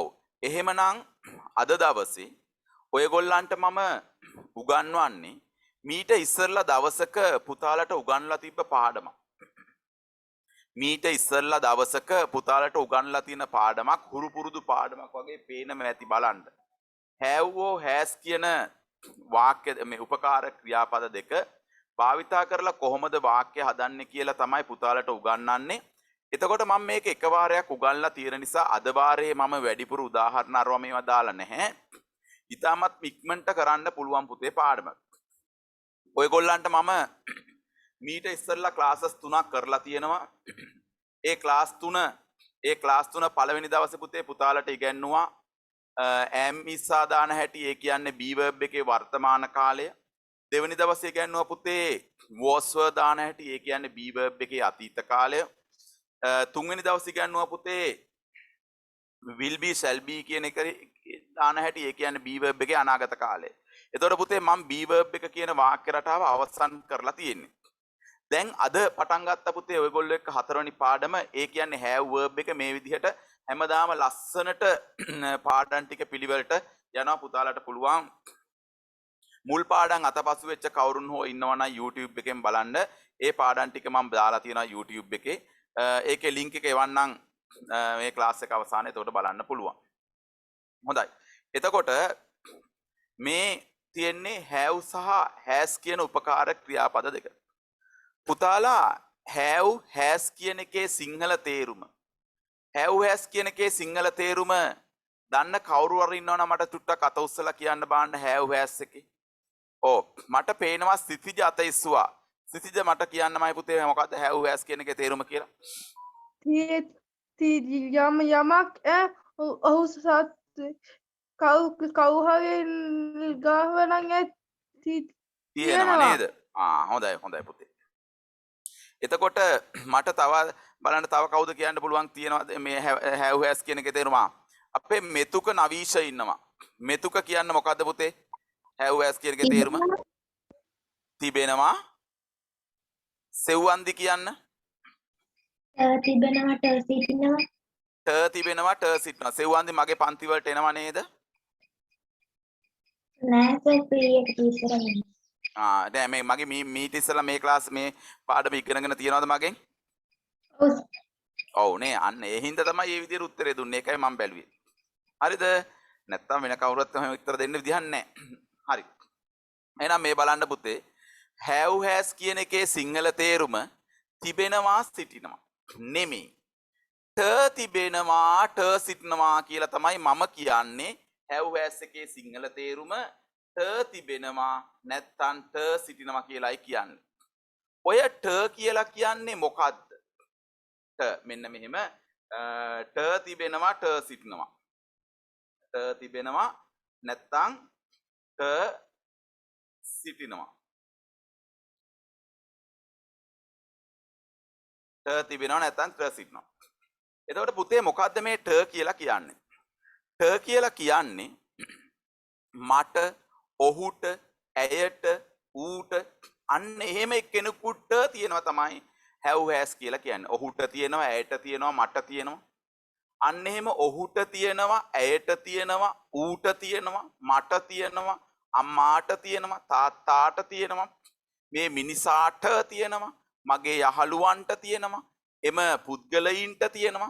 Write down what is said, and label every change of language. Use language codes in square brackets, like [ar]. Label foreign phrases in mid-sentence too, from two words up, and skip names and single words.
[si] එහෙමනම් අද දවසේ ඔයගොල්ලන්ට මම උගන්වන්නේ මීට ඉස්සරලා දවසක පුතාලට උගන්ලා තිබ්බ පාඩමක්. මීට ඉස්සරලා දවසක පුතාලට උගන්ලා තියෙන පාඩමක් හුරු පුරුදු පාඩමක් වගේ පේනම ඇති බලන්න. [en] have or has [si] කියන වාක්‍ය මේ උපකාර ක්‍රියාපද දෙක භාවිතා කරලා කොහොමද වාක්‍ය හදන්නේ කියලා තමයි පුතාලට උගන්වන්නේ. එතකොට මම මේක එකවරයක් උගන්ලා තියෙන නිසා අද වාරයේ මම වැඩිපුර උදාහරණ අරවා මේවා දාලා නැහැ. ඊටමත් ඉක්මනට කරන්න පුළුවන් පුතේ පාඩම. ඔයගොල්ලන්ට මම මීට ඉස්සෙල්ලා ක්ලාසස් 3ක් කරලා තියෙනවා. ඒ ක්ලාස් 3 පළවෙනි දවසේ පුතේ පුතාලට ඉගැන්නුවා am ඉස්සා දාන හැටි. ඒ කියන්නේ [en] be verb [si] එකේ වර්තමාන කාලය. දෙවෙනි දවසේ ඉගැන්නුවා පුතේ [en] was were [si] දාන හැටි. ඒ කියන්නේ [en] be verb [si] එකේ අතීත කාලය. තුන්වෙනි දවසේ ඉගැන්නුවා පුතේ [en] will be shall be [si] කියන එක දාන හැටි. ඒ කියන්නේ [en] be verb [si] එකේ අනාගත කාලය. එතකොට පුතේ මම [en] be verb [si] එක කියන වාක්‍ය රටාව අවසන් කරලා තියෙන්නේ. දැන් අද පටන් ගත්ත පුතේ ඔයගොල්ලෝ එක්ක හතරවෙනි පාඩම. ඒ කියන්නේ [en] have verb [si] එක මේ විදිහට හැමදාම ලස්සනට පාඩම් ටික පිළිවෙලට යනවා. පුතාලට පුළුවන් මුල් පාඩම් අතපසු වෙච්ච කවුරුන් හෝ ඉන්නවනම් YouTube එකෙන් බලන්න. ඒ පාඩම් ටික මම දාලා තියෙනවා YouTube එකේ. ඒකේ link එක එවන්නම් මේ ක්ලාස් එක අවසානයේ. එතකොට බලන්න පුළුවන්. හොඳයි. එතකොට මේ තියෙන්නේ have සහ has කියන උපකාර ක්‍රියාපද දෙක. පුතාලා [en] have has [si] කියන එකේ සිංහල තේරුම [en] have has [si] කියන එකේ සිංහල තේරුම දන්න කවුරු හරි ඉන්නවනම් මට ටුට්ටක් අත උස්සලා කියන්න බාන්න [en] have has [si] එකේ. ඔව් මට පේනවා සිතිජ අත ඉස්සුවා. සිතිජ මට කියන්නමයි පුතේ මොකද්ද [en] have has [si] කියන එකේ තේරුම කියලා? යමක් ඔහු සත් කවු හරි ගාව නම් තියෙනවා නේද? හොඳයි පුතේ. එතකොට මට තව බලන්න තව කවුද කියන්න පුළුවන් තියෙනවද මේ [en] have has [si] කියන එකේ තේරුම? අපේ මෙතුක නවීෂ ඉන්නවා. මෙතුක කියන්න මොකද්ද පුතේ? [en] have has [si] කියන එකේ තේරුම? තිබෙනවා. සෙව්වන්දි කියන්න. තිබෙනවා ට සිටිනවා. තිබෙනවා ට සිටිනවා. සෙව්වන්දි මගේ පන්ති වලට එනවා නේද? නෑ සර් ප්‍රී එක ඉස්සරහින්. දැන් මේ මගේ මීට ඉස්සලා මේ ක්ලාස් මේ පාඩම ඉගෙනගෙන තියනවද මගෙන්? ඔව් නේ. අන්න ඒ හින්දා තමයි මේ විදිහට උත්තරේ දුන්නේ. ඒකයි මම බැලුවේ. හරිද? නැත්තම් වෙන කවුරුත් එහෙම උත්තර දෙන්න විදිහක් නැහැ. හරි. එහෙනම් මේ බලන්න පුතේ [en] have has [si] කියන එකේ සිංහල තේරුම තිබෙනවා සිටිනවා නෙමෙයි. ට තිබෙනවා ට සිටිනවා කියලා තමයි මම කියන්නේ. [en] have has [si] එකේ සිංහල තේරුම ට තිබෙනවා නැත්තම් ට සිටිනවා කියලායි කියන්නේ. ඔය ට කියලා කියන්නේ මොකද්ද? ට මෙන්න මෙහෙම ට තිබෙනවා ට සිටිනවා. ට තිබෙනවා නැත්තම් ට සිටිනවා. ට තිබෙනවා නැත්තම් ට සිටිනවා. එතකොට පුතේ මොකද්ද මේ ට කියලා කියන්නේ? ට කියලා කියන්නේ මට, ඔහුට, ඇයට, ඌට අන්න එහෙම කෙනෙකුට තියෙනවා තමයි [en] have has [si] කියලා කියන්නේ. ඔහුට තියෙනවා, ඇයට තියෙනවා, මට තියෙනවා. අන්න එහෙම ඔහුට තියෙනවා, ඇයට තියෙනවා, ඌට තියෙනවා, මට තියෙනවා, අම්මාට තියෙනවා, තාත්තාට තියෙනවා, මේ මිනිසාට තියෙනවා, මගේ යහළුවන්ට තියෙනවා, එම පුද්ගලයින්ට තියෙනවා.